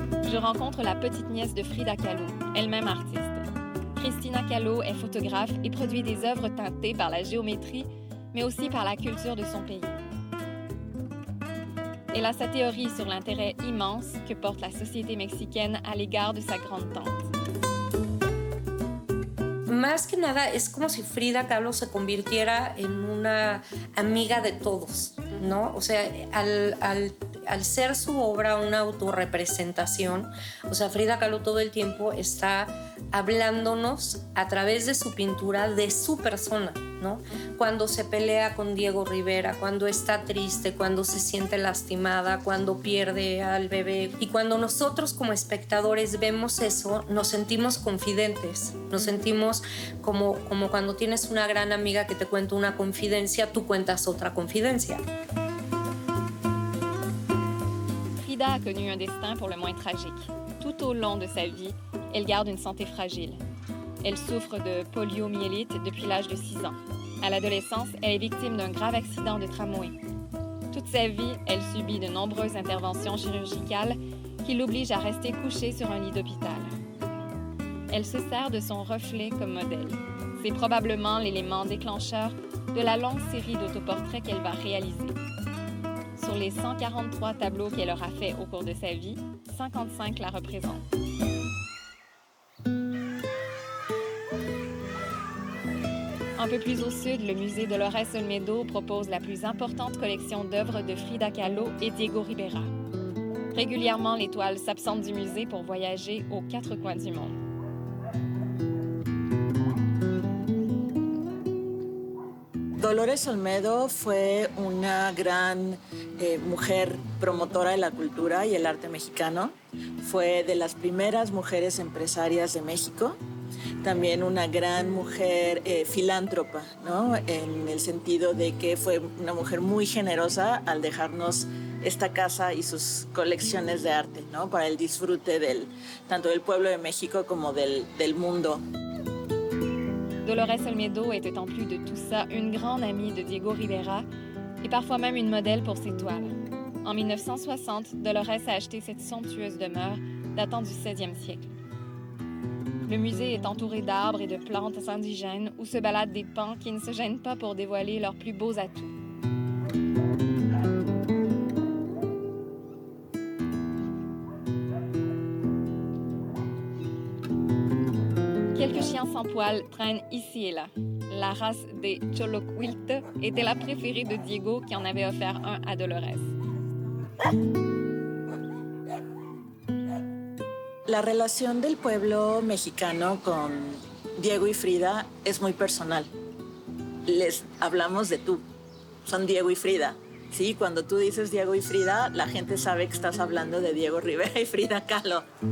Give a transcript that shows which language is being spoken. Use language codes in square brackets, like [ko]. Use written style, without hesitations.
[fr] Je rencontre la petite nièce de Frida Kahlo, elle-même artiste. Cristina Kahlo est photographe et produit des œuvres teintées par la géométrie, mais aussi par la culture de son pays. Elle a sa théorie sur l'intérêt immense que porte la société mexicaine à l'égard de sa grande tante. [es] Más que nada es como si Frida Kahlo se convirtiera en una amiga de todos, ¿no? O sea, al ser su obra una autorrepresentación, o sea, Frida Kahlo todo el tiempo está hablándonos a través de su pintura de su persona, ¿no? Cuando se pelea con Diego Rivera, cuando está triste, cuando se siente lastimada, cuando pierde al bebé. Y cuando nosotros como espectadores vemos eso, nos sentimos confidentes, nos sentimos como cuando tienes una gran amiga que te cuenta una confidencia, tú cuentas otra confidencia. [fr] Frida a connu un destin pour le moins tragique. Tout au long de sa vie, elle garde une santé fragile. Elle souffre de poliomyélite depuis l'âge de 6 ans. À l'adolescence, elle est victime d'un grave accident de tramway. Toute sa vie, elle subit de nombreuses interventions chirurgicales qui l'obligent à rester couchée sur un lit d'hôpital. Elle se sert de son reflet comme modèle. C'est probablement l'élément déclencheur de la longue série d'autoportraits qu'elle va réaliser. Sur les 143 tableaux qu'elle aura faits au cours de sa vie, 55 la représentent. Un peu plus au sud, le musée Dolores Olmedo propose la plus importante collection d'œuvres de Frida Kahlo et Diego Rivera. Régulièrement, les toiles s'absentent du musée pour voyager aux 4 coins du monde. [es] Dolores Olmedo fue una gran mujer promotora de la cultura y el arte mexicano. Fue de las primeras mujeres empresarias de México. También una gran mujer filántropa, ¿no? En el sentido de que fue una mujer muy generosa al dejarnos esta casa y sus colecciones de arte, ¿no? Para el disfrute tanto del pueblo de México como del mundo. [fr] Dolores Olmedo était en plus de tout ça une grande amie de Diego Rivera et parfois même une modèle pour ses toiles. En 1960, Dolores a acheté cette somptueuse demeure datant du 16e siècle. Le musée est entouré d'arbres et de plantes indigènes où se baladent des pans qui ne se gênent pas pour dévoiler leurs plus beaux atouts. Quelques chiens sans poils traînent ici et là. La race des Choloquiltes était la préférée de Diego qui en avait offert un à Dolores. [es] La relación del pueblo mexicano con Diego y Frida es muy personal. Les hablamos de tú. Son Diego y Frida. Sí, cuando tú dices Diego y Frida, la gente sabe que estás hablando de Diego Rivera y Frida Kahlo.